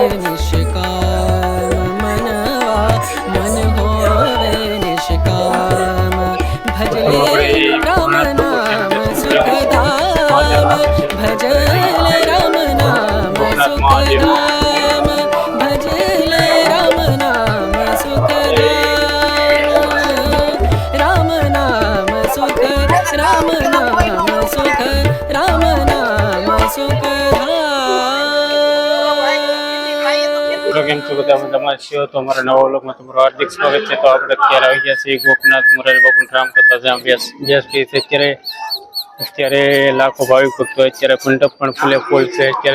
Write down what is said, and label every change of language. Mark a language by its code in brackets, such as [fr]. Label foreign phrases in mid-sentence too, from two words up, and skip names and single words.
[hi] निष्काम मनवा मन होवे निष्काम भजले राम नाम सुखधाम भजले राम नाम सुखधाम भजले राम नाम सुखधाम राम नाम सुख राम नाम सुख राम नाम सुखधाम। [gu] કેમ છો બધા મજામાં છો? તો અમારા નવા વ્લોગમાં તમારું હાર્દિક સ્વાગત છે। તો આપણે અત્યારે આવી ગયા છીએ ગોપનાથ મોરારી બાપુનું રામ કથા જ્યાં અભ્યાસ છે। અત્યારે લાખો ભાવિક ભક્તો અત્યારે મંડપ પણ ફૂલે ફૂલ છે અત્યારે।